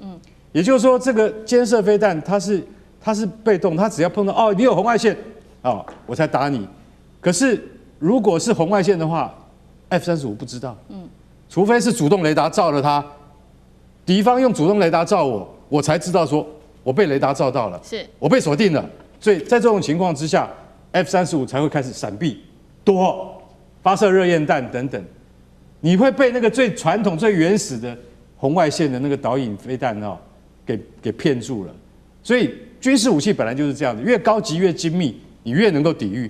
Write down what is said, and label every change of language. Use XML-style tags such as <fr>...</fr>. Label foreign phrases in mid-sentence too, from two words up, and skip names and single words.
<zh>也就是說，這個肩射飛彈它是被動，它只要碰到你有紅外線我才打你。可是如果是紅外線的話 ，F-35不知道。除非是主動雷達照了它，敵方用主動雷達照我才知道說我被雷達照到了，我被鎖定了。所以在這種情況之下 ，F-35才會開始閃避、躲、發射熱焰彈等等。你會被那個最傳統、最原始的紅外線的那個導引飛彈給騙住了。所以軍事武器本來就是這樣的，越高級越精密，你越能夠抵禦。</zh>